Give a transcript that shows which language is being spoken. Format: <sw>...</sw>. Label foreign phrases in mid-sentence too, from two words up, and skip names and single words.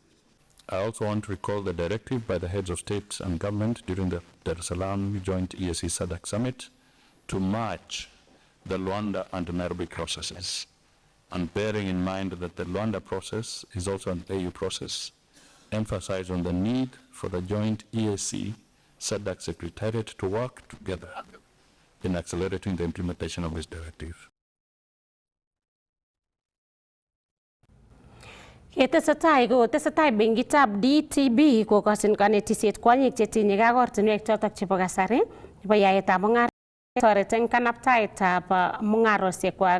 <en>I also want to recall the directive by the heads of states and government during the Dar es Salaam joint EAC SADC summit to merge the Luanda and Nairobi processes. And bearing in mind that the Luanda process is also an AU process, emphasize on the need for the joint EAC SADC Secretariat to work together in accelerating the implementation of this directive.</en> <kln>Tesetai benkitab DTB kokochin kanetisiet kwonyik chetinye kakortinwek chotok chebo kasari nebo yaetab mung'aret toret eng kanaptaetab mung'arosiekwak.</kln>